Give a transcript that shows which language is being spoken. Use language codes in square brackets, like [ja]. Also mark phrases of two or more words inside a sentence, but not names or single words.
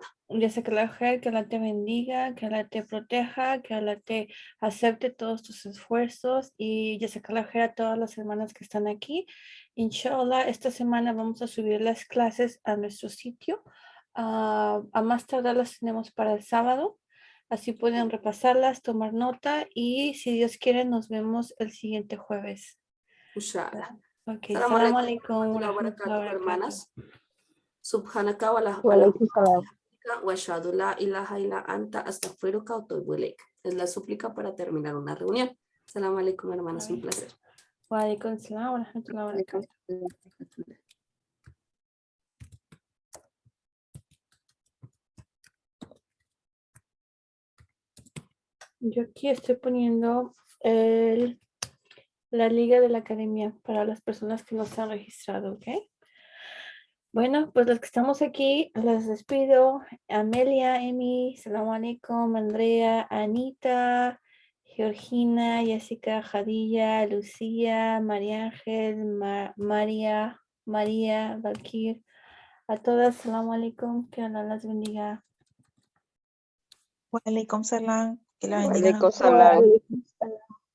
[es] Jessica, que Allah te bendiga, que Allah te proteja, que Allah te acepte todos tus esfuerzos y Jessica, a todas las hermanas que están aquí. Inshallah, esta semana vamos a subir las clases a nuestro sitio. A más tardar las tenemos para el sábado. Así pueden repasarlas, tomar nota y si Dios quiere nos vemos el siguiente jueves. Inshallah. [ar] Ok, سلام عليكم. [es] Hermanas. [ar] سبحانك ولا وأشهد لا إله إلا أنت أستغفرك وأتوب إليك. [es] Es la súplica para terminar una reunión. [ar] سلام عليكم, [es] hermanas, un placer. [ar] وعليكم السلام ورحمة الله وبركاته. [es] Yo aquí estoy poniendo la liga de la academia para las personas que no se han registrado, ¿ok? Bueno, pues los que estamos aquí, los despido. Amelia, Emi, [ar] سلام عليكم, [es] Andrea, Anita, Georgina, Jessica, Jadilla, Lucía, María Ángel, María, Valkir. A todas, [ar] سلام عليكم, [es] que Allah las bendiga. [ar] وعليكم السلام. [es] Que la bendiga. [ar] Waalaikumsalam.